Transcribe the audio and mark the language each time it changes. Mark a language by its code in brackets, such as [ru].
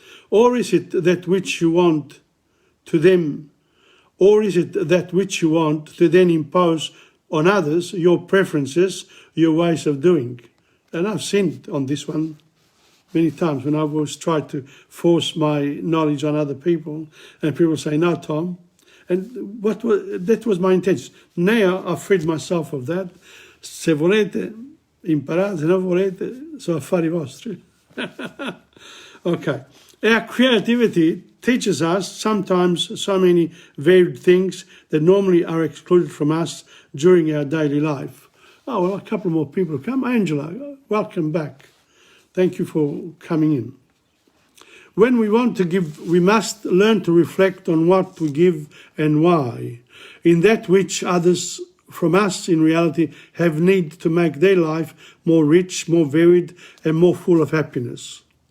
[en] Or is it that which you want to them, or is it that which you want to then impose on others your preferences, your ways of doing? And I've seen it on this one many times when I've always tried to force my knowledge on other people, and people say, no, Tom. And that was my intention. Now I've freed myself of that. [it] Se volete imparate, se non volete, sono affari vostri. [en] Okay. Our creativity teaches us sometimes so many varied things that normally are excluded from us during our daily life. Oh, well, a couple more people have come. Angela, welcome back. Thank you for coming in. When we want to give, we must learn to reflect on what we give and why, in that which others from us in reality have need to make their life more rich, more varied, and more full of happiness.